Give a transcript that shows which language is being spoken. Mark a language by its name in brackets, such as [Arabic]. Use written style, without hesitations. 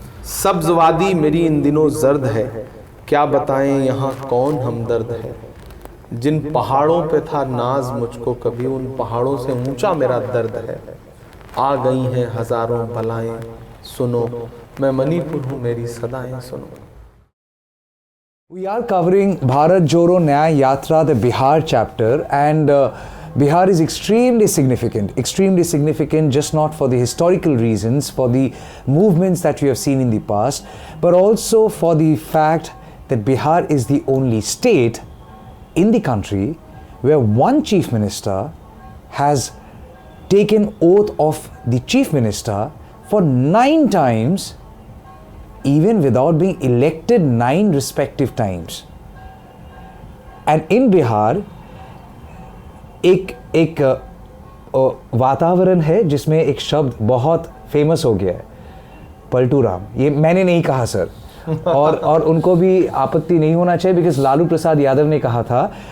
[Hindi] सब्जवादी मेरी इन दिनों जर्द है, क्या बताएं यहाँ कौन हमदर्द है। जिन पहाड़ों पे था नाज मुझको कभी, उन पहाड़ों से ऊंचा मेरा दर्द है। आ गई हैं हजारों बलाएं सुनो, मैं मणिपुर हूँ मेरी सदाएं सुनो। [English] We are covering Bharat Jodo Nyay Yatra, the Bihar chapter, and Bihar is extremely significant just not for the historical reasons, for the movements that we have seen in the past, but also for the fact that Bihar is the only state in the country where one chief minister has taken oath of the chief minister for 9 times, even without being elected 9 respective times. And in Bihar [Hindi] एक वातावरण है जिसमें एक शब्द बहुत famous हो गया है, पलटू राम। ये मैंने नहीं कहा सर, और उनको भी आपत्ति नहीं होना चाहिए बिकॉज लालू प्रसाद यादव ने कहा था।